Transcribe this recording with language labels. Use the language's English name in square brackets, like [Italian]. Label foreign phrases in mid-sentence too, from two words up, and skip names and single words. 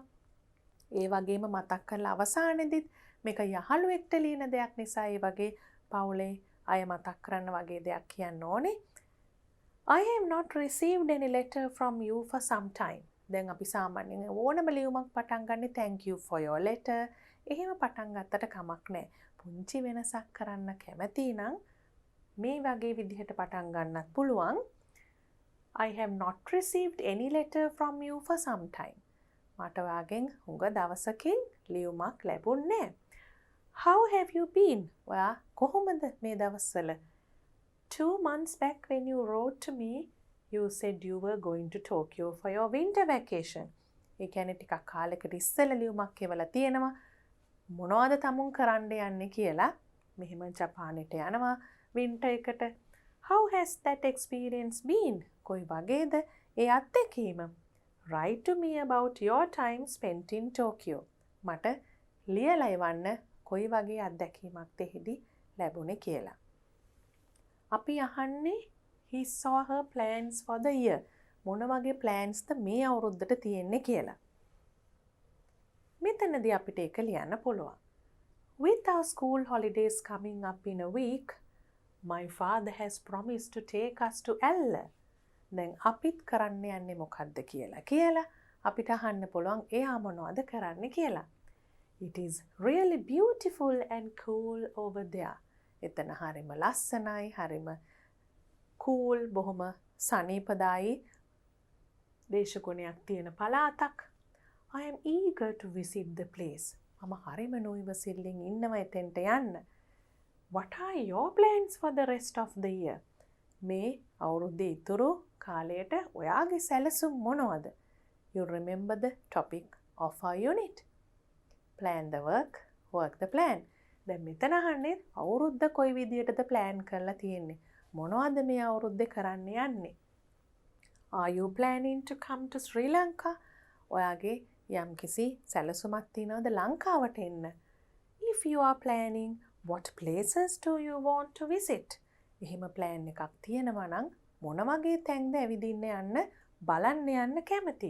[Sinhala] ඒ වගේම මතක් කරලා අවසානයේදීත් මේක යහළුවෙක්ට ලියන දෙයක් නිසා ඒ වගේ පවුලේ අය මතක් කරන්න වගේ දෙයක් කියන්න ඕනේ. [English] I have not received any letter from you for some time. [Sinhala] දැන් අපි සාමාන්‍යයෙන් ඕනම ලියුමක් පටන් ගන්නේ [English] thank you for your letter. [Sinhala] එහෙම පටන් ගත්තට කමක් නැහැ. පුංචි වෙනසක් කරන්න කැමති නම් මේ වගේ විදිහට පටන් ගන්නත් පුළුවන්. [English] I have not received any letter from you for some time. [Sinhala] මට වාගෙන් හුඟ දවසකින් ලියුමක් ලැබුණේ නැහැ. [English] How have you been? [Sinhala] ඔයා කොහොමද මේ දවස්වල? [English] 2 months back when you wrote to me, you said you were going to Tokyo for your winter vacation. [Sinhala] ඒ කියන්නේ ටිකක් කාලෙකට ඉස්සෙල්ලා ලියුමක් කියවලා තියෙනවා. මොනවද තමුන් කරන්න යන්නේ කියලා. මෙහෙම ජපානෙට යනවා winter එකට. [English] How has that experience been? [Sinhala] කොයි වගේද ඒ අත්දැකීම? [English] Write to me about your time spent in Tokyo. [Sinhala] මට ලියලා එවන්න කොයි වගේ අත්දැකීමක්ද එහිදී ලැබුණේ කියලා. අපි අහන්නේ [English] he saw her plans for the year. [Sinhala] මොන වගේ ප්ලෑන්ස්ද මේ අවුරුද්දට තියෙන්නේ කියලා. මෙතනදී අපිට ඒක ලියන්න පුළුවන්. [English] With our school holidays coming up in a week, my father has promised to take us to Ella. [Sinhala] දැන් අපිත් කරන්න යන්නේ මොකද්ද කියලා අපිට අහන්න පුළුවන් එයා මොනවද කරන්න කියලා. [English] It is really beautiful and cool over there. [Sinhala] එතන හරිම ලස්සනයි, හරිම cool, බොහොම සනීපදායි දේශගුණයක් තියෙන පළාතක්. [English] I am eager to visit the place. [Sinhala] මම හරිම නොඉවසිල්ලෙන් ඉන්නවා එතෙන්ට යන්න. [English] What are your plans for the rest of the year? [Sinhala] මේ අවුරුද්දේ ඉතුරු කාලයට ඔයාගේ සැලසුම් මොනවද? [English] You remember the topic of our unit. Plan the work, work the plan. [Sinhala] දැන් මෙතන අහන්නේ අවුරුද්ද කොයි විදියටද plan කරලා තියෙන්නේ? මොනවද මේ අවුරුද්දේ කරන්න යන්නේ? [English] Are you planning to come to Sri Lanka? [Sinhala] ඔයාගේ යම්කිසි සැලසුමක් තියෙනවද ලංකාවට එන්න? [English] If you are planning, what places do you want to visit? [Sinhala] එහෙම plan එකක් තියෙනවා නම් මොන වගේ තැන්ද ඇවිදින්න යන්න බලන්න යන්න කැමති?